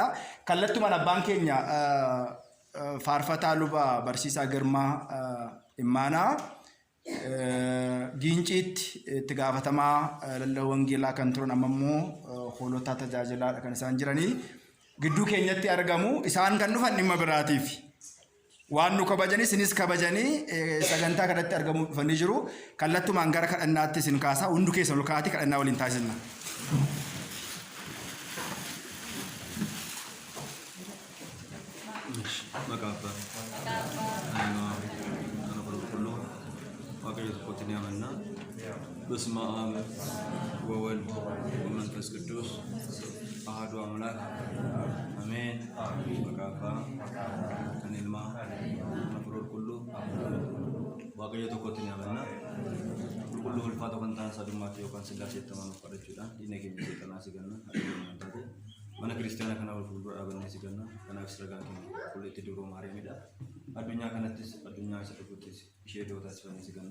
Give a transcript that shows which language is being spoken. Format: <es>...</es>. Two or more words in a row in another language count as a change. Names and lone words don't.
<om>Kallattumaan abbaan keenya faarfataa luba barsiisaa Girmaa Immaanaa giinciitti itti gaafatamaa lallabaa wangeelaa kan turan amma immoo hoolota tajaajilaadha kan isaan jiranii gidduu keenyatti argamu. Isaan kan dhufan dhimma biraatiif waan nu kabajanii isinis kabajanii sagantaa kanatti argamuu dhufanii jiru. Kallattumaan gara kadhannaatti isin kaasaa hundu keessa ol ka'aatii kadhannaa waliin taasisna.</om> <gez>በስመ አብ ወወልድ ወመንፈስ ቅዱስ አሐዱ አምላክ አሜን።</gez> <om>maqaa abbaa maqaa ilmaa maqaa afuura qulqulluu waaqayyo tokkotti ni amanna. Qulqulluu ulfaata kan ta'an sadummaatti yookaan sillaasee amanuuf kadhachuudhaan diina keenya seexanaa siganna amantaati. Mana kiristaanaa kana wal fuuldura dhaabannee siganna. Kanaaf ragaa keenya qulqulleetti duroo Maariyaamidha. Addunyaa kanattis addunyaa isa dhufuuttis ishee dhiyoo taasifannee siganna.</om>